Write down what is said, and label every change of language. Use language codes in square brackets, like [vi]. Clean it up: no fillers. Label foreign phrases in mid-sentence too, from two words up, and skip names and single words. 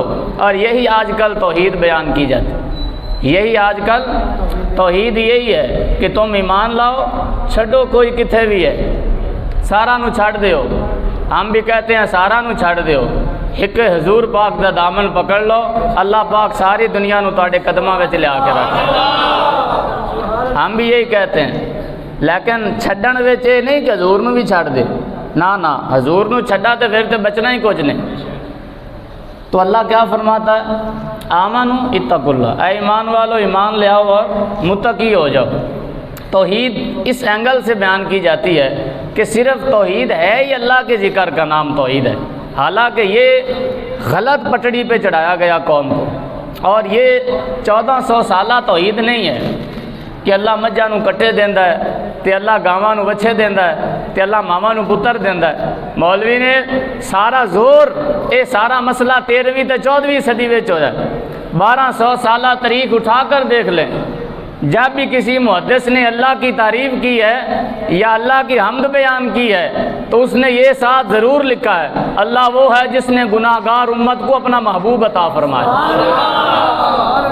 [ur] اور یہی آج کل توحید بیان کی جاتی، یہی آج کل توحید یہی ہے کہ تم ایمان لاؤ، [pa] چھڈو کوئی کتھے بھی ہے، سارا نو چھڑ دیو۔ [ur] ہم بھی کہتے ہیں [pa] سارا نو چھڑ دیو، ایک حضور پاک دا دامن پکڑ لو، اللہ پاک ساری دنیا نو تواڈے قدماں وچ لیا کے رکھے۔ [ur] ہم بھی یہی کہتے ہیں، لیکن [pa] چھڈن وچ یہ نہیں کہ حضور نو بھی چھڑ دے، نہ حضور نو چھڈا تے پھر تے بچنا ہی کچھ نہیں۔ [ur] تو اللہ کیا فرماتا ہے؟ [ar] آمنو اتقوا اللہ، [ur] اے ایمان والو ایمان لے آؤ اور متقی ہو جاؤ۔ توحید اس اینگل سے بیان کی جاتی ہے کہ صرف توحید ہے ہی اللہ کے ذکر کا نام توحید ہے، حالانکہ یہ غلط پٹڑی پہ چڑھایا گیا قوم کو، اور یہ 1400 سالہ توحید نہیں ہے کہ [pa] اللہ مجھا نو کٹے دیندا ہے تے اللہ گاواں نو وچھے دیندا ہے تے اللہ ماما نو پتر دیندا ہے۔ مولوی نے سارا زور اے سارا مسئلہ 13ویں تے 14ویں صدی وچ ہویا ہے، [ur] 1200 سالہ تاریخ اٹھا کر دیکھ لیں، جب بھی کسی محدث نے اللہ کی تعریف کی ہے یا اللہ کی حمد بیان کی ہے تو اس نے یہ ساتھ ضرور لکھا ہے، اللہ وہ ہے جس نے گناہگار امت کو اپنا محبوب عطا فرمایا۔